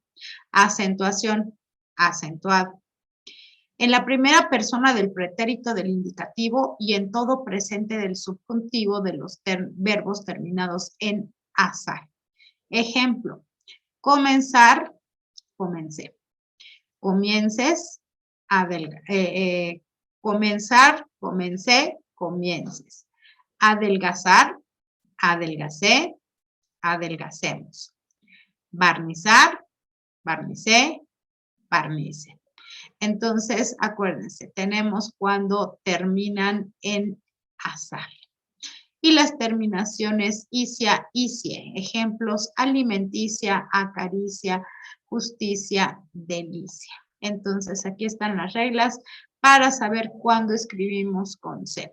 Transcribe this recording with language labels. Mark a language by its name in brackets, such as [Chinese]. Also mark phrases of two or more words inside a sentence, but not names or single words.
[Spanish] Acentuación, acentuado. En la primera persona del pretérito del indicativo y en todo presente del subjuntivo de los verbos terminados en azar. Ejemplo, comenzar, comencé. Comiences, comenzar, comencé, comiences. Adelgazar, adelgacé, adelgacemos. Barnizar, barnicé, barnice. Entonces, acuérdense, tenemos cuando terminan en azar. Y las terminaciones icia, icie. Ejemplos, alimenticia, acaricia, justicia, delicia. Entonces, aquí están las reglas para saber cuándo escribimos con C.